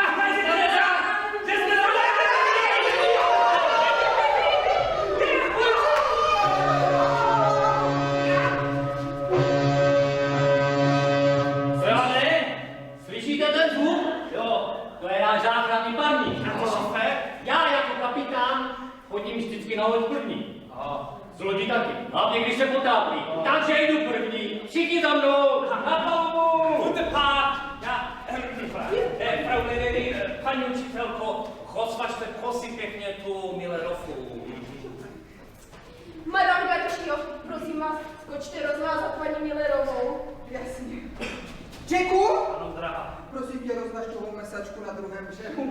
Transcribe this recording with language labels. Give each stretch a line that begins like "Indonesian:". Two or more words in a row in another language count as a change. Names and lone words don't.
Czech: Slyšíte ten zvuk? Jo, to je náš záchranný parník. A to jsme? Já jako kapitán chodím vždycky na loď první. A z lodi taky. Hlavně když se potápí. Takže jdu první. Všichni za mnou. Na palubu. Wunderbar!
German: Ja, Frau
Czech: Ledery, paní učitelko, rozvažte prosím pěkně tu Millerovu. Madame Garčio, prosím vás, skočte rozvázat paní Millerovou. Jasně. Jacku, Ano, drahá. prosím tě, rozvaž toho mesačku na druhém břehu.